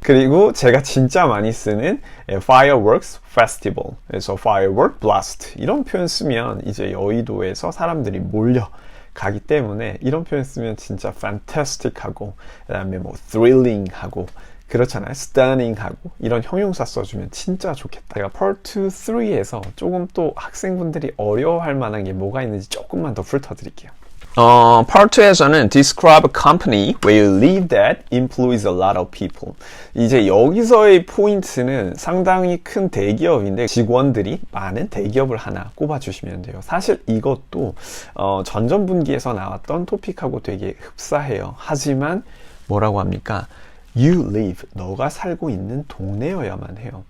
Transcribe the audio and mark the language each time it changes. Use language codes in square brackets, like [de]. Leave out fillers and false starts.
[ko] 그리고 제가 진짜 많이 쓰는 Fireworks Festival 그래서 Firework Blast 이런 표현 쓰면 이제 여의도에서 사람들이 몰려가기 때문에 이런 표현 쓰면 진짜 fantastic하고 그 다음에 뭐 thrilling하고 그렇잖아요. stunning-하고 이런 형용사 써주면 진짜 좋겠다. 제가 Part 2, 3에서 조금 또 학생분들이 어려워할 만한 게 뭐가 있는지 조금만 더 훑어드릴게요. [en] Part 2에서는 describe a company where you live that employs a lot of people. [ko] 이제 여기서의 포인트는 상당히 큰 대기업인데 직원들이 많은 대기업을 하나 꼽아주시면 돼요. 사실 이것도 전전분기에서 나왔던 토픽하고 되게 흡사해요. 하지만 뭐라고 합니까? You live, 너가 살고 있는 동네여야만 해요.